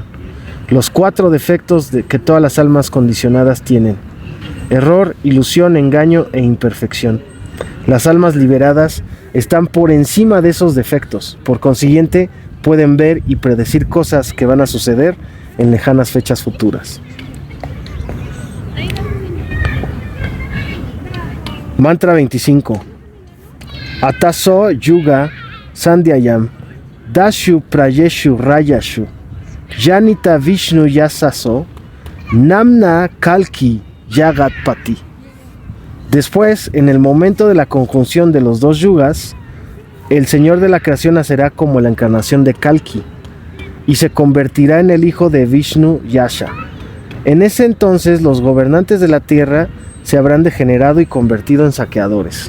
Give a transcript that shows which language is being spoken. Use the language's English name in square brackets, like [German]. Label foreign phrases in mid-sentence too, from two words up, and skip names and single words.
[Spanish] Los 4 defectos que todas las almas condicionadas tienen: error, ilusión, engaño e imperfección. Las almas liberadas están por encima de esos defectos, por consiguiente pueden ver y predecir cosas que van a suceder en lejanas fechas futuras. Mantra 25. [Sanskrit] अथासौ युगसन्ध्यायां दस्युप्रायेषु राजसु जनिता विष्णुयशसो नाम्ना कल्किर् जगत्पतिः. [Spanish] Después, en el momento de la conjunción de los 2 yugas, el Señor de la creación nacerá como la encarnación de Kalki y se convertirá en el hijo de Vishnu Yasha. En ese entonces los gobernantes de la tierra se habrán degenerado y convertido en saqueadores.